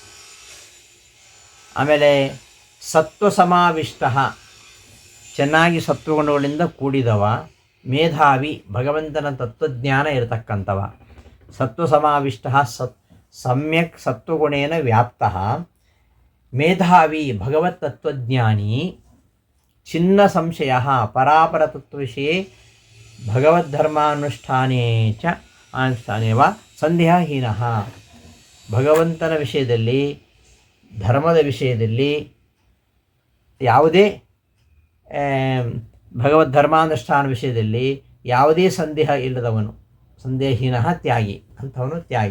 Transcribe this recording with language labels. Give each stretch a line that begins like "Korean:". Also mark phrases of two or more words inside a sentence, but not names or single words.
Kannada: ಆಮೇಲೆ
Sanskrit: ಸತ್ವ ಸಮಾವಿಷ್ಟ,
Kannada: ಚೆನ್ನಾಗಿ ಸತ್ವಗುಣಗಳಿಂದ ಕೂಡಿದವ, ಮೇಧಾವಿ ಭಗವಂತನ ತತ್ವಜ್ಞಾನ ಇರತಕ್ಕಂಥವ,
Sanskrit: ಸತ್ವ ಸಮಾವಿಷ್ಟ ಸಮ್ಯಕ್ ಸತ್ವಗುಣೇನ ವ್ಯಾಪ್ತ, ಮೇಧಾವಿ ಭಗವತ್ ತತ್ವಜ್ಞಾನಿ, ಚಿನ್ನ ಸಂಶಯ ಪರಾಪರ ತತ್ವವಿಷಯೇ ಭಗವದ್ಧರ್ಮಾನುಷ್ಠಾನೇ ಚ ಅನುಷ್ಠಾನೇ ವಾ ಸಂದೇಹಹೀನ,
Kannada: ಭಗವಂತನ ವಿಷಯದಲ್ಲಿ ಧರ್ಮದ ವಿಷಯದಲ್ಲಿ ಯಾವುದೇ ಭಗವದ್ಧರ್ಮಾನುಷ್ಠಾನ ವಿಷಯದಲ್ಲಿ ಯಾವುದೇ ಸಂದೇಹ ಇಲ್ಲದವನು,
Sanskrit: ಸಂದೇಹಹೀನ ತ್ಯಾಗಿ,
Kannada: ಅಂಥವನು ತ್ಯಾಗಿ.